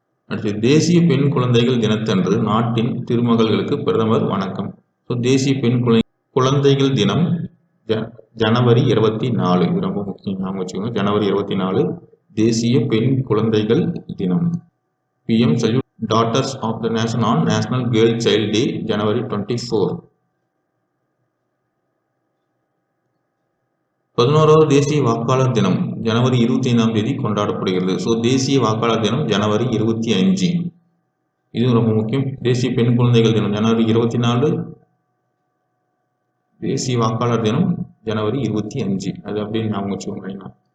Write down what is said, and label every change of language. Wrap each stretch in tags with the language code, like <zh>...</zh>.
<ta>அடுத்து தேசிய பெண் குழந்தைகள் தினத்தன்று நாட்டின் திருமகள்களுக்கு பிரதமர் வணக்கம். தேசிய பெண் குழந்தைகள் தினம் ஜனவரி 24. இது ரொம்ப முக்கியம், ஞாபகம் வச்சுக்கோங்க. ஜனவரி 24 தேசிய பெண் குழந்தைகள் தினம்.</ta> <en>PM salute daughters of the nation on National Girl Child Day January 24.</en> <ta>11வது தேசிய வாக்காளர் தினம் ஜனவரி 25ஆம் தேதி கொண்டாடப்படுகிறது. தேசிய வாக்காளர் தினம் ஜனவரி 25. இது ரொம்ப முக்கியம். தேசிய பெண் குழந்தைகள் தினம் ஜனவரி 24. தேசிய வாக்காளர் தினம் ஜனவரி 25. அது அப்படின்னு ஞாபகம் வச்சுக்கோங்க.</ta>